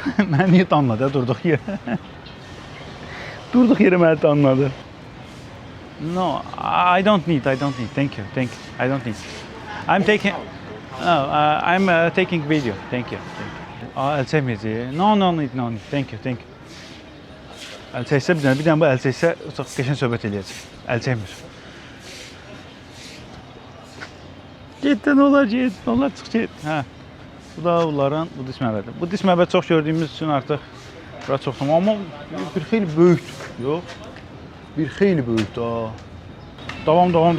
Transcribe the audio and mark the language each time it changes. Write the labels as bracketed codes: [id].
[az] Mən niyə danladı durduq yerə? Durduq yerə məni danladı. [en] No, I don't need. Thank you. I don't need. I'm taking I'm taking video. Thank you. I'll take it. No need. Thank you. [az] Əl çəksə bir dənə bu əl çəksə çox qəşəng söhbət eləyəcək. Əl çəkmir. Getdi, nə olar, get, nə olar, çıx, get. Hə. Bu da bunların Budist məbədi. Budist məbəd çox gördüyümüz üçün artıq bura çoxdur. Amma bir xeyli böyükdür. Yox. Bir xeyli böyükdür. Davam.